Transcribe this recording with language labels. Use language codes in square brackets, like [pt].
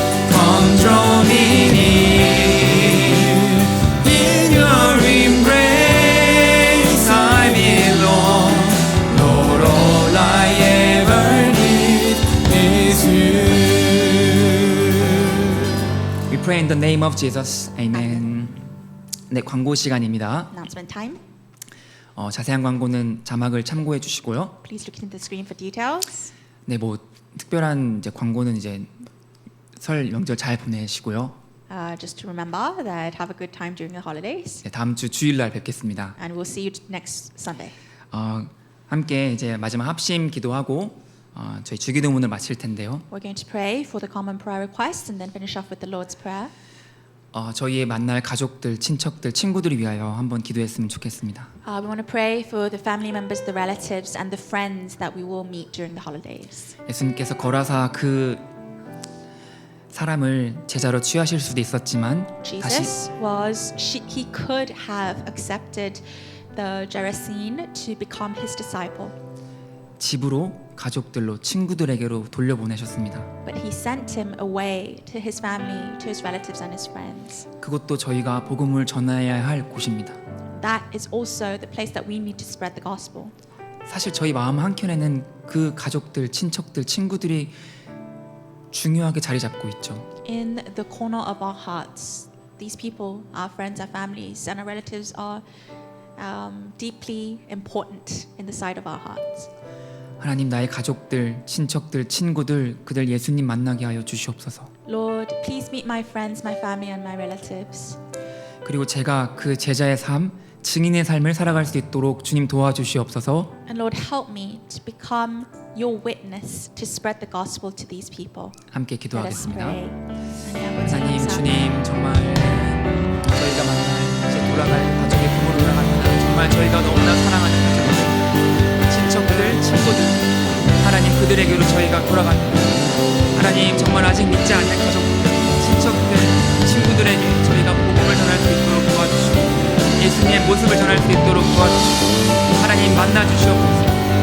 [en] Come draw me near. In your embrace I belong. Lord, all I ever need is you. We pray in the name of Jesus. [ko] Amen. 네, 광고 시간입니다. [en] Announcement time. [ko] 자세한 광고는 자막을 참고해 주시고요. [en] Please look into the screen for details. [ko] 네, 뭐 특별한 이제 광고는 이제 설 명절 잘 보내시고요. [en] Just to remember that have a good time during the holidays, [ko] 네, 다음 주 주일날 뵙겠습니다. [en] and we'll see you next Sunday. [ko] 함께 이제 마지막 합심 기도하고 저희 주기도문을 마칠 텐데요. [en] We're going to pray for the common prayer requests and then finish off with the Lord's Prayer. [ko] 저희의 만날 가족들, 친척들, 친구들을 위하여 한번 기도했으면 좋겠습니다. [en] We want to pray for the family members, the relatives, and the friends that we will meet during the holidays. [ko] 예수님께서 거라사 그 사람을 제자로 취하실 수도 있었지만 다시 [en] He could have accepted the Gerasene to become his disciple, [ko] 집으로 가족들로 친구들에게로 돌려보내셨습니다. [en] but he sent him away to his family, to his relatives and his friends. [ko] 그것도 저희가 복음을 전해야 할 곳입니다. [en] That is also the place that we need to spread the gospel. [ko] 사실 저희 마음 한켠에는 그 가족들, 친척들, 친구들이 중요하게 자리 잡고 있죠. [en] In the corner of our hearts, these people, our friends, our families, and our relatives are deeply important in the sight of our hearts. [ko] 하나님, 나의 가족들, 친척들, 친구들 그들 예수님 만나게 하여 주시옵소서. [en] Lord, please meet my friends, my family, and my relatives. [ko] 그리고 제가 그 제자의 삶, 증인의 삶을 살아갈 수 있도록 주님 도와주시옵소서. [en] And Lord, help me to become your witness to spread the gospel to these people. [ko] 함께 [en] Let us [ko] 기도하겠습니다. [en] pray. [ko] 하나님, 주님 정말 저희가 만날 이제 돌아갈 가족의 부모로 돌아가는 정말 저희가 너무나 사랑하는 가족들, 친척들, 친구들, 하나님 그들에게로 저희가 돌아갑니다. 하나님 정말 아직 믿지 않는 가족들, 친척들, 친구들에게 저희가 복음을 전할 수 있도록 도와주시고 예수님의 모습을 전할 수 있도록 도와주시고 하나님 만나주시옵소서.